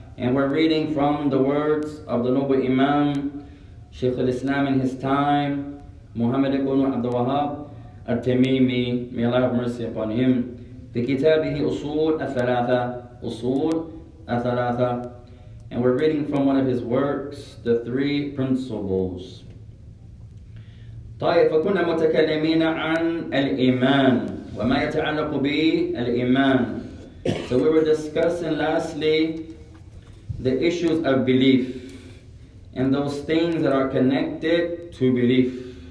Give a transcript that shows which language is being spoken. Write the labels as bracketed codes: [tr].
[en] And we're reading from the words of the noble Imam Shaykh al-Islam in his time, Muhammad ibn Abdul Wahhab Al-Tamimi, may Allah have mercy upon him, [ar] في كتابه أصول الثلاثة, [en] Usool Al-Thalaathah, and we're reading from one of his works, the three principles. [ar] طيب فكنا متكلمين عن الإيمان وما يتعلق بالإيمان. [en] So we were discussing lastly the issues of belief and those things that are connected to belief.